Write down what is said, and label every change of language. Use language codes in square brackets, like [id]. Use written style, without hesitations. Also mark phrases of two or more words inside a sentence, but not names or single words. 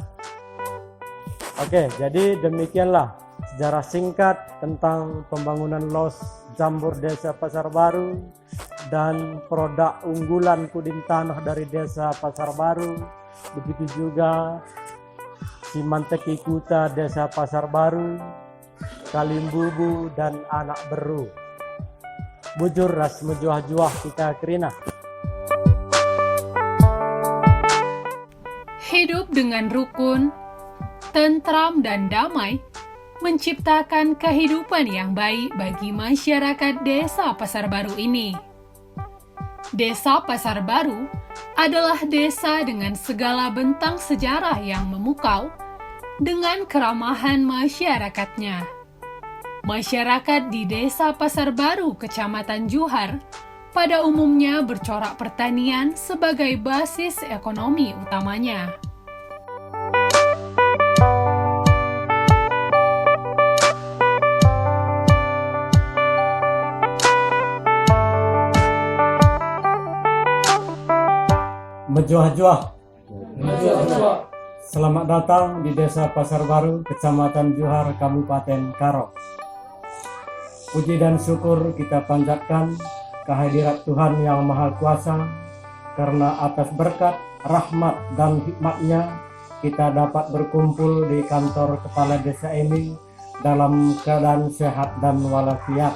[id] Oke, jadi demikianlah sejarah singkat tentang pembangunan Los Jambur Desa Pasar Baru dan produk unggulan kudin tanah dari Desa Pasar Baru, begitu juga Simanteki Kuta Desa Pasar Baru, Kalimbubu dan Anak Beru. [btx] Bujur ras mejuah-juah kita kerina. [id] Hidup dengan rukun, tentram dan damai menciptakan kehidupan yang baik bagi masyarakat Desa Pasar Baru ini. Desa Pasar Baru adalah desa dengan segala bentang sejarah yang memukau dengan keramahan masyarakatnya. Masyarakat di Desa Pasar Baru, Kecamatan Johar, pada umumnya bercorak pertanian sebagai basis ekonomi utamanya. Mejuah-juah. Selamat datang di Desa Pasar Baru, Kecamatan Johar, Kabupaten Karo. Puji dan syukur kita panjatkan kehadirat Tuhan Yang Maha Kuasa, karena atas berkat, rahmat, dan hikmat-Nya kita dapat berkumpul di kantor kepala desa ini dalam keadaan sehat dan walafiat.